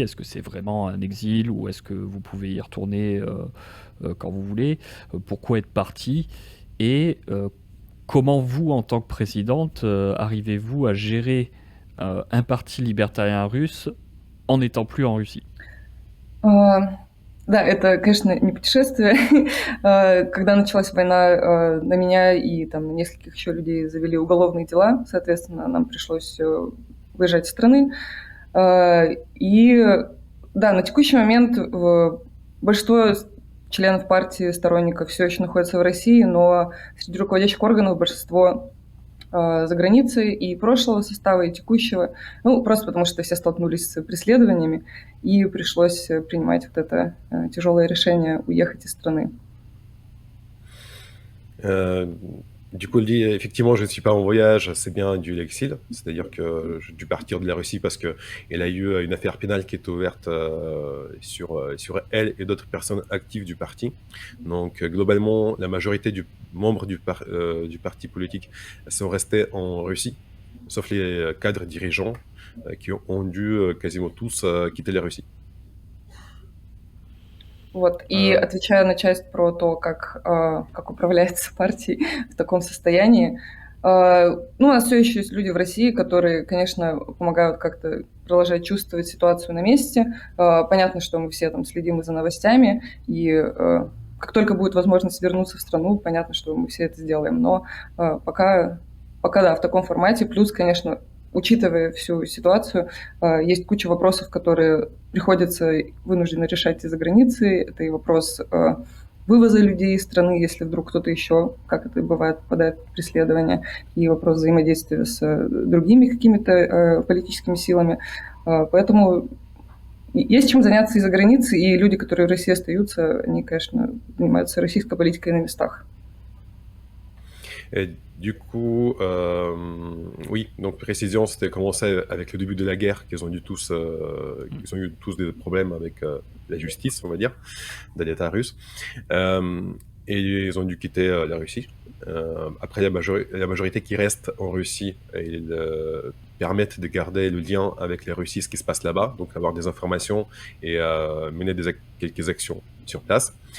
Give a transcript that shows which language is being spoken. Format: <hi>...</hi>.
<fr>Est-ce que c'est vraiment un exil ou est-ce que vous pouvez y retourner quand vous voulez? Pourquoi être parti? Et comment vous, en tant que présidente, arrivez-vous à gérer un parti libertarien russe en n'étant plus en Russie?</fr> <ru>Да, это, конечно, не путешествие. Когда началась война, на меня и там на нескольких еще людей завели уголовные дела, соответственно, нам пришлось выезжать из страны. И да, на текущий момент большинство членов партии, сторонников все еще находятся в России, но среди руководящих органов большинство за границей и прошлого состава, и текущего, ну, просто потому что все столкнулись с преследованиями, и пришлось принимать вот это тяжелое решение уехать из страны.</ru> <fr>Du coup, il dit effectivement, je ne suis pas en voyage, c'est bien dû l'exil, c'est-à-dire que j'ai dû partir de la Russie parce qu'il y a eu une affaire pénale qui est ouverte sur elle et d'autres personnes actives du parti. Donc, globalement, la majorité des membres du parti politique sont restés en Russie, sauf les cadres dirigeants qui ont dû quasiment tous quitter la Russie.</fr> <ru>Вот. И отвечая на часть про то, как управляется партией в таком состоянии, Ну, у нас все еще есть люди в России, которые, конечно, помогают как-то продолжать чувствовать ситуацию на месте. Понятно, что мы все там следим и за новостями, и как только будет возможность вернуться в страну, понятно, что мы все это сделаем. Но пока да, в таком формате. Плюс, конечно, учитывая всю ситуацию, есть куча вопросов, которые приходится вынужденно решать из-за границы. Это и вопрос вывоза людей из страны, если вдруг кто-то еще, как это бывает, попадает под преследование, и вопрос взаимодействия с другими какими-то политическими силами. Поэтому есть чем заняться из-за границы, и люди, которые в России остаются, они, конечно, занимаются российской политикой на местах.</ru> <fr>Et du coup, oui, donc précision, c'était commencé avec le début de la guerre qu'ils ont eu tous des problèmes avec la justice, on va dire, de l'État russe. Et ils ont dû quitter la Russie. Après, la majorité qui reste en Russie, ils permettent de garder le lien avec la Russie, ce qui se passe là-bas, donc avoir des informations et mener quelques actions sur place.</fr>